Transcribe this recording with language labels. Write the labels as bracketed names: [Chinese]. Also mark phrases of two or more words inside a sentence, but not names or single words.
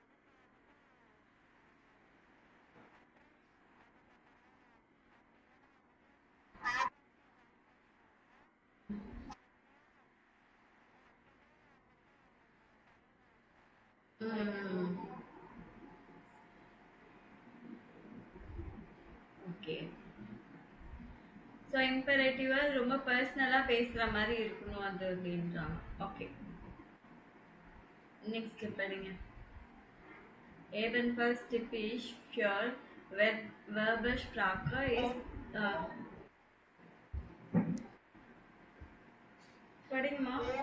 [Tamil] ம். ஓகே. ஸோ இம்பரேட்டிவா ரொம்ப பர்சனலா பேசுற மாரி இருக்கணும் அது அப்படின்றாங்க. ஓகே. நெக்ஸ்ட் படிங்க. [German] Ebenfalls typisch für Werbesprache ist படிங்கம்மா.